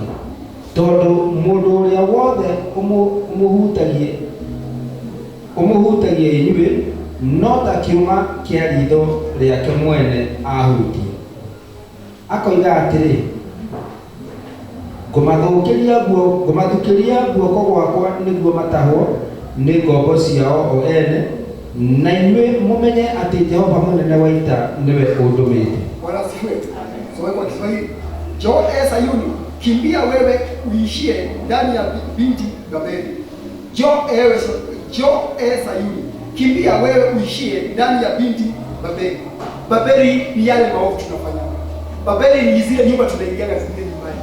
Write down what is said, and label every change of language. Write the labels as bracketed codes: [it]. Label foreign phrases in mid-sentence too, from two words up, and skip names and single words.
[ki] Tondũ mũndũ ũrĩa wothe ũmũhutagia inyuĩ no ta kiuma kĩa ritho rĩake mwene ahutie. Akoiga atĩrĩ, ngũmathukĩria guoko gwakwa nĩguo matahwo nĩ ngombo ciao o ene, na inyuĩ mũmenye atĩ Jehova mũnene wa ita nĩwe ũndũmĩte. [sw] Bwana asifiwe. Soma kwa Kiswahili. Njoo Sayuni, kimbia wewe uishie ndani ya binti Babeli. Njoo Sayuni, kimbia wewe uishie ndani ya binti Babeli. Babeli ni yale maovu tunafanya. Babeli ni zile nyumba tunaingia zingine nyumbani.